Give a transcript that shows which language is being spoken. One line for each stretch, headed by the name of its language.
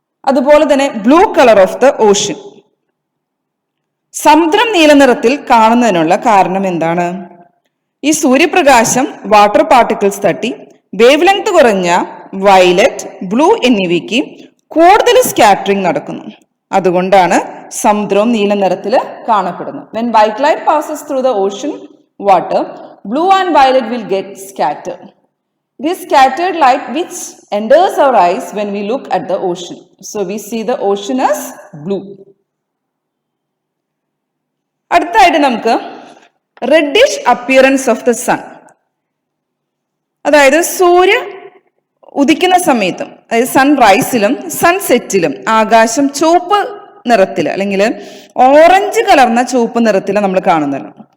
Malayalam: അതുപോലെ തന്നെ blue colour of the ocean. സമുദ്രം നീല നിറത്തിൽ കാണുന്നതിനുള്ള കാരണം എന്താണ്? ഈ സൂര്യപ്രകാശം വാട്ടർ പാർട്ടിക്കിൾസ് തട്ടി വേവ് ലെങ്ത് കുറഞ്ഞ വയലറ്റ്, ബ്ലൂ എന്നിവയ്ക്ക് കൂടുതൽ സ്കാറ്ററിംഗ് നടക്കുന്നു. അതുകൊണ്ടാണ് സമുദ്രവും നീല നിറത്തിൽ കാണപ്പെടുന്നത്.
English: When white light passes through the ocean water, blue and violet will get scattered. It is scattered light which enters our eyes when we look at the ocean. So we see the ocean as blue.
Malayalam: അടുത്തായിട്ട് നമുക്ക് reddish appearance of the sun, അതായത് സൂര്യ ഉദിക്കുന്ന സമയത്തും, അതായത് സൺറൈസിലും സൺസെറ്റിലും ആകാശം ചുവപ്പ് നിറത്തിൽ അല്ലെങ്കിൽ ഓറഞ്ച് കലർന്ന ചുവപ്പ് നിറത്തിൽ നമ്മൾ കാണുന്നത്.